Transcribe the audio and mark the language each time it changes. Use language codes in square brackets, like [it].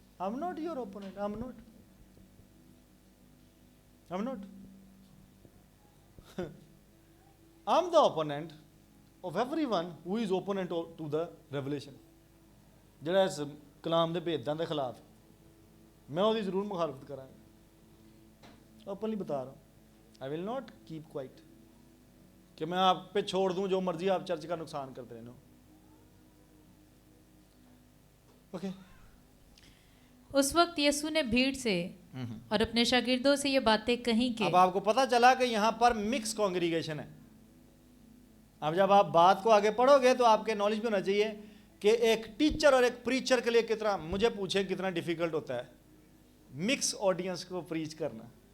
[en] I'm not your opponent, I'm not. I'm the opponent of everyone who is opponent to the revelation. [pa] جڑا اس کلام دے بھیداں دے خلاف, میں وہ ضرور مخالفت کراں گا, اوپنلی [ur] بتا رہا ہوں. [en] I will not keep quiet [ur] کہ میں آپ پہ چھوڑ دوں جو مرضی آپ چرچ کا نقصان کرتے رہنا. اوکے. اس وقت یسوع نے بھیڑ سے اور اپنے شاگردوں سے یہ باتیں کہیں کہ اب آپ کو پتہ چلا کہ یہاں پر مکس کانگریگیشن ہے. اب جب آپ بات کو آگے پڑھو گے تو آپ کے نالج میں ہونا چاہیے کہ ایک ٹیچر اور ایک پریچر کے لیے کتنا, مجھے پوچھیں کتنا ڈیفیکلٹ ہوتا ہے مکس آڈینس کو پریچ کرنا.